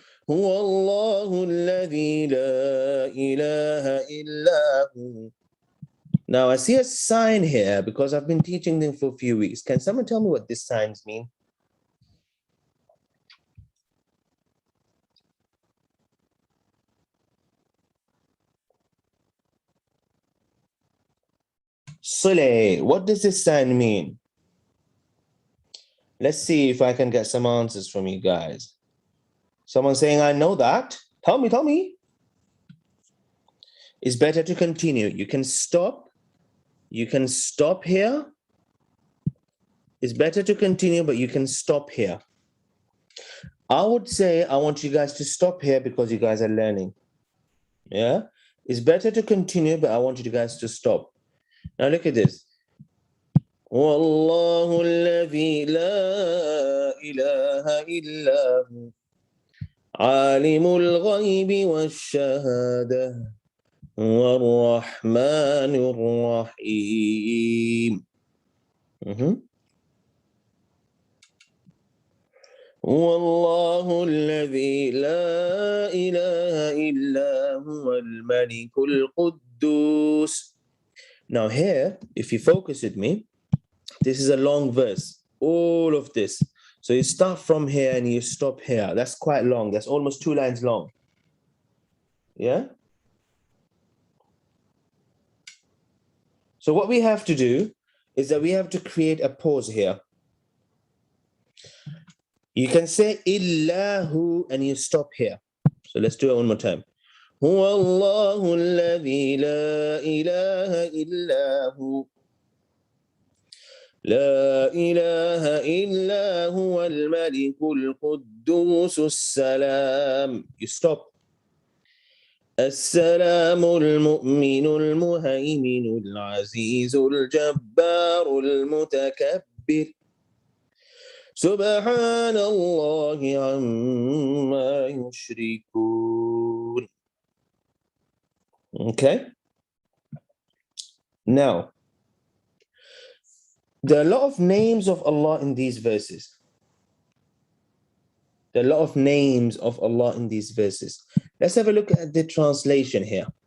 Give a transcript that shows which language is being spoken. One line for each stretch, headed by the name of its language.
Arabic: هو الله الذي لا إله إلا هو.
English: Now I see a sign here because I've been teaching them for a few weeks. Can someone tell me what these signs mean? Sulay, what does this sign mean? Let's see if I can get some answers from you guys. Someone saying, I know that. Tell me. It's better to continue. You can stop here. It's better to continue, but you can stop here. I would say I want you guys to stop here because you guys are learning. Yeah? It's better to continue, but I want you guys to stop. Now look at this.
Arabic: والله الذي لا إله إلا هو عالم الغيب والشهادة هو الرحمن الرحيم. هو الله الذي لا إله إلا هو الملك القدوس.
English: Now here, if you focus with me, this is a long verse, all of this. So you start from here and you stop here. That's quite long. That's almost 2 lines long. Yeah? So what we have to do is that we have to create a pause here. You can say illahu and you stop here. So let's do it one more time.
Arabic: هو الله الذي لا إله إلا هو لا إله إلا هو الملك القدوس السلام.
English: You stop.
Arabic: السلام المؤمن المهيمن العزيز الجبار المتكبر سبحان الله عما يشركون.
English: Okay. Now, there are a lot of names of Allah in these verses. There are a lot of names of Allah in these verses. Let's have a look at the translation here.